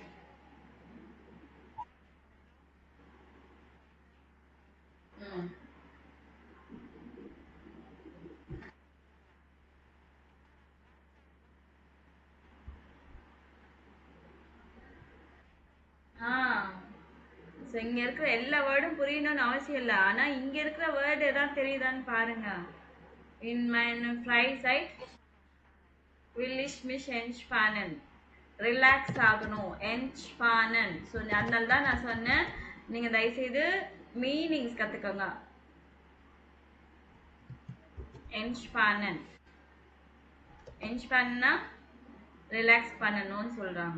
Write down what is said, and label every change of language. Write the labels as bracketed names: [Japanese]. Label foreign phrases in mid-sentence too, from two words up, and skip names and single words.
[Tamil] ம் ஆ ஸோ இங்க இருக்கிற எல்லா வேர்டும் புரியணும்னு அவசியம் இல்லை. ஆனா இங்க இருக்கிற வேர்டு ஏதாவது தெரியுதான்னு பாருங்க. [German] In mein Freizeit will ich mich entspannen. [Tamil] ரிலாக்ஸ் ஆகணும். entspannen. ஸோ அதனால தான் நான் சொன்னேன், நீங்க தயவுசெய்து மீனிங்ஸ் கத்துக்கோங்க. [German] entspannen. [Tamil] entspannen ரிலாக்ஸ் பண்ணணும்னு சொல்றாங்க.